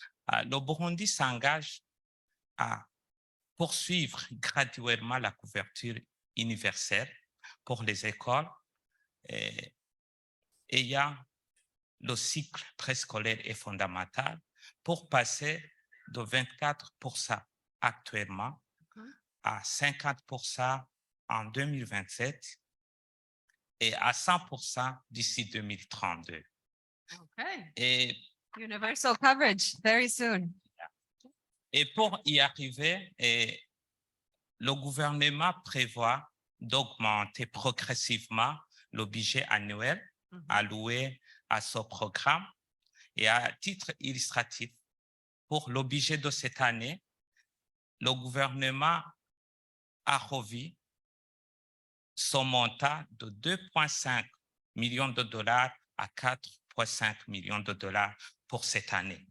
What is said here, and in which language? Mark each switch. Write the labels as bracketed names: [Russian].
[French] Le Burundi s'engage à poursuivre graduellement la couverture universelle pour les écoles ayant le cycle préscolaire et fondamental pour passer de 24% actuellement à 50% en 2027 et à 100% d'ici 2032. [English] Okay. [French] Et [English] Universal coverage very soon. [French] Et pour y arriver, le gouvernement prévoit d'augmenter progressivement le budget annuel alloué à ce programme. Et à titre illustratif, pour le budget de cette année, le gouvernement a revu son montant de 2,5 millions de dollars à 4,5 millions de dollars pour cette année.